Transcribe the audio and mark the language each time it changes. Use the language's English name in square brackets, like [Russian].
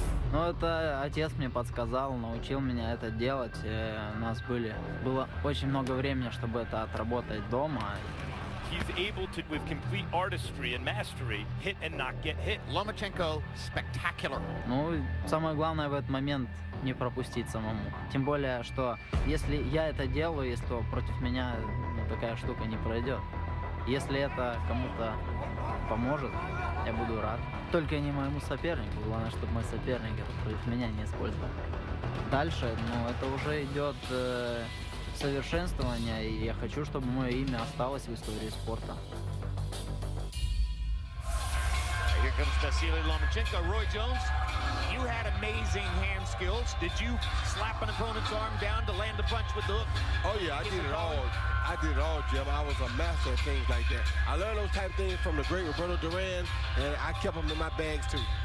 [Russian] Ну, это отец мне подсказал, научил меня это делать. У нас было очень много времени, чтобы это отработать дома. [English] He's able to, with complete artistry and mastery, hit and not get hit. Lomachenko spectacular. [Russian] Ну, самое главное в этот момент не пропустить самому. Тем более, что если я это делаю, если против меня такая штука не пройдет. Если это кому-то поможет, я буду рад. Только не моему сопернику. Главное, чтобы мой соперник это против меня не использовал. Дальше, это уже идет совершенствование, и я хочу, чтобы мое имя осталось в истории спорта. [English] Here comes Vasy Lomachenko. Roy Jones, you had amazing hand skills. Did you slap an opponent's arm down to land a punch with the hook? Oh yeah, I did it all. I did it all, Jim. I was a master of things like that. I learned those type of things from the great Roberto Duran, and I kept them in my bags too.